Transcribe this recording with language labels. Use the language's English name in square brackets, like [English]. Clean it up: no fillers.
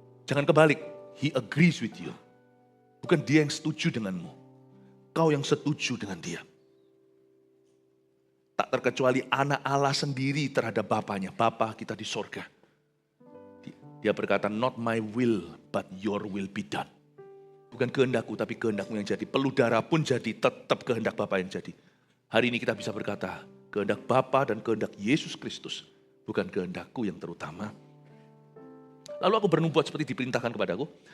[Indonesian] Jangan kebalik, [English] He agrees with you. [Indonesian] Bukan Dia yang setuju denganmu, kau yang setuju dengan Dia. Tak terkecuali anak Allah sendiri terhadap Bapaknya. Bapa kita di sorga. Dia berkata, [English] not my will, but your will be done. [Indonesian] Bukan kehendakku, tapi kehendakmu yang jadi. Peluk darah pun jadi, tetap kehendak Bapa yang jadi. Hari ini kita bisa berkata, kehendak Bapa dan kehendak Yesus Kristus. Bukan kehendakku yang terutama. Lalu aku bernubuat seperti diperintahkan kepadaku.